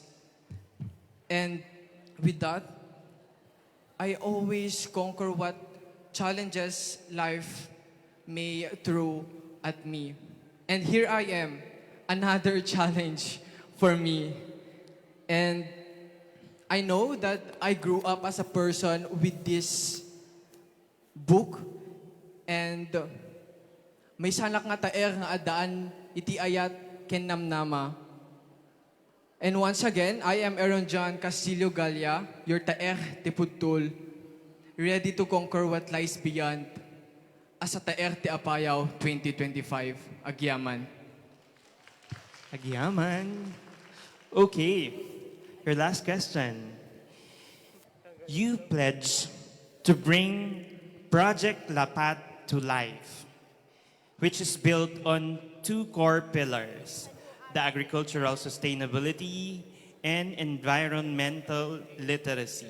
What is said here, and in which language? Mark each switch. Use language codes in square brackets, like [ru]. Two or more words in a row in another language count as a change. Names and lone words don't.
[en] And with that, I always conquer what challenges life may throw at me. And here I am, another challenge for me. And I know that I grew up as a person with this book, and [ilo] may salak nga taer nga adaan iti ayat ken namnama. [en] And once again, I am Aaron John Castillo Galia, your [ilo] taer ti pudtul, [en] ready to conquer what lies beyond as a taer ti Apayao 2025. Agyaman. [ilo] Agyaman. [en] Okay, your last question. You pledge to bring Project Lapat to life, which is built on two core pillars: the agricultural sustainability and environmental literacy.